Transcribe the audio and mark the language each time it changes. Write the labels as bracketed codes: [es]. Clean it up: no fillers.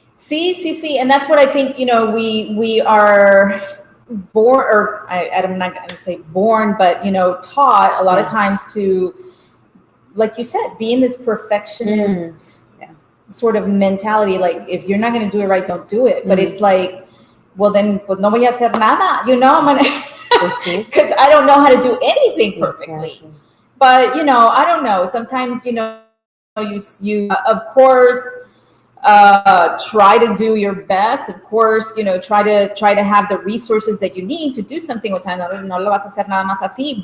[en] And that's what I think, we are born, or I'm not going to say born, but, taught a lot of times to, like you said, be in this perfectionist sort of mentality. Like, if you're not going to do it right, don't do it. But it's like, well, then, [es] pues no voy a hacer nada. [en] I'm going to, because I don't know how to do anything perfectly. Exactly. But, I don't know. Sometimes, you of course, try to do your best. Of course, try to have the resources that you need to do something. [es] O sea, no lo vas a hacer nada más así.